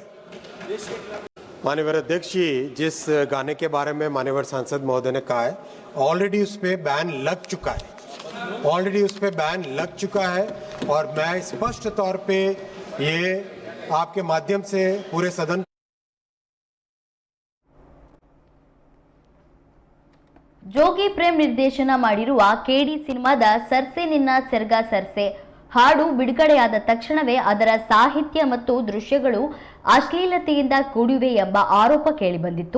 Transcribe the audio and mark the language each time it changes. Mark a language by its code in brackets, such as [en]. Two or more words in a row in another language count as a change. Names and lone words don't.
[hi] माननीय अध्यक्ष जी, जिस गाने के बारे में माननीय सांसद महोदय ने कहा है, ऑलरेडी उस पे बैन लग चुका है, और मैं स्पष्ट तौर पे ये आपके माध्यम से पूरे सदन [kn] ಜೋಗಿ ಪ್ರೇಮ್ ನಿರ್ದೇಶನ ಮಾಡಿರುವ ಕೆಡಿ ಸಿನಿಮಾದ ಸರ್ಸೆ ನಿನ್ನ ಸೆರ್ಗ ಸರ್ಸೆ ಹಾಡು ಬಿಡುಗಡೆಯಾದ ತಕ್ಷಣವೇ ಅದರ ಸಾಹಿತ್ಯ ಮತ್ತು ದೃಶ್ಯಗಳು ಅಶ್ಲೀಲತೆಯಿಂದ ಕೂಡಿವೆ ಎಂಬ ಆರೋಪ ಕೇಳಿಬಂದಿತ್ತು.